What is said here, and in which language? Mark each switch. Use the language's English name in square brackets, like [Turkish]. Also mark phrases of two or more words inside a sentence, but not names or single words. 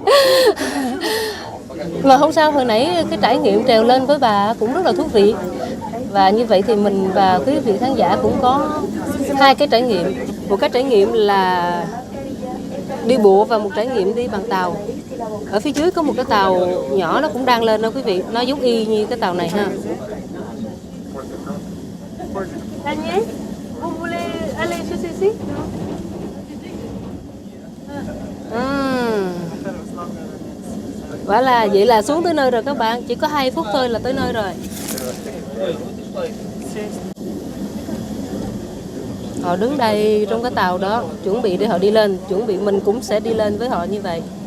[Vietnamese] Mà không sao, hồi nãy cái trải nghiệm trèo lên với bà cũng rất là thú vị. Và như vậy thì mình và quý vị khán giả cũng có hai cái trải nghiệm. Một cái trải nghiệm là đi bộ và một trải nghiệm đi bằng tàu. Ở phía dưới có một cái tàu nhỏ nó cũng đang lên đó quý vị, nó giống y như cái tàu này ha. [French] Daniel, vous voulez aller sur ici? [Vietnamese] Quả là vậy là xuống tới nơi rồi các bạn, chỉ có 2 phút thôi là tới nơi rồi. Họ đứng đây trong cái tàu đó, chuẩn bị để họ đi lên, chuẩn bị mình cũng sẽ đi lên với họ như vậy.